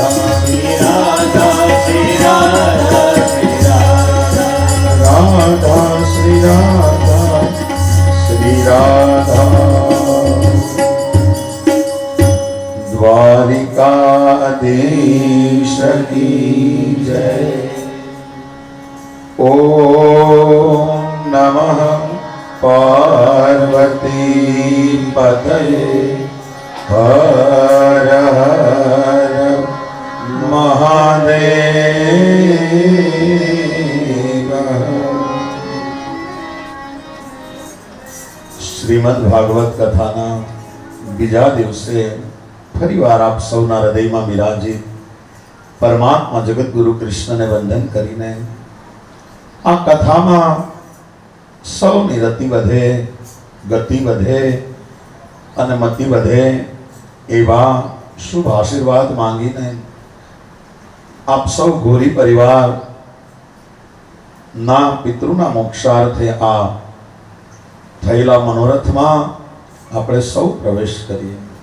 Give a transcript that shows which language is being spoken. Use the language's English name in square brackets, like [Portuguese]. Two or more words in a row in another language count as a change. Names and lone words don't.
[Hindi] श्री राधा श्री राधा श्री राधा। राधा श्री राधा श्री राधा। द्वारिकाधीश की जय। ओम नमः पार्वती पतये हर हर महादेव। [Gujarati] શ્રીમદ ભાગવત કથાના બીજા દિવસે ફરીવાર આપ સૌના હૃદયમાં બિરાજી પરમાત્મા જગતગુરુ કૃષ્ણને વંદન કરીને આ કથામાં સૌની રતિ વધે, ગતિ વધે અને મતિ વધે એવા શુભ આશીર્વાદ માંગીને આપ સૌ ગોરી પરિવાર ના પિતૃના મોક્ષાર્થે આ થયેલા મનોરથમાં આપણે સૌ પ્રવેશ કરીએ।